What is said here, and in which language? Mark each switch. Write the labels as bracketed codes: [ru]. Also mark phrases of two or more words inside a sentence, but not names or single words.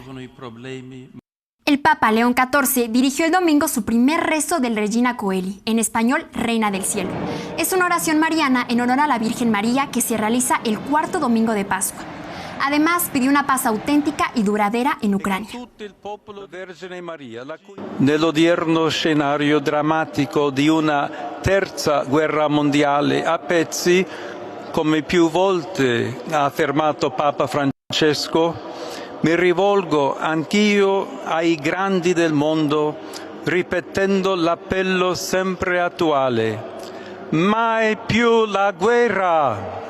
[es] El Papa León XIV dirigió el domingo su primer rezo del Regina Coeli, en español Reina del Cielo. Es una oración mariana en honor a la Virgen María que se realiza el 4.º domingo de Pascua. Además, pidió una paz auténtica y duradera en Ucrania. [it] Nell'odierno scenario drammatico di una terza guerra mondiale a pezzi, come più volte ha affermato Papa Francesco, mi rivolgo anch'io ai grandi del mondo, ripetendo l'appello sempre attuale: mai più la guerra!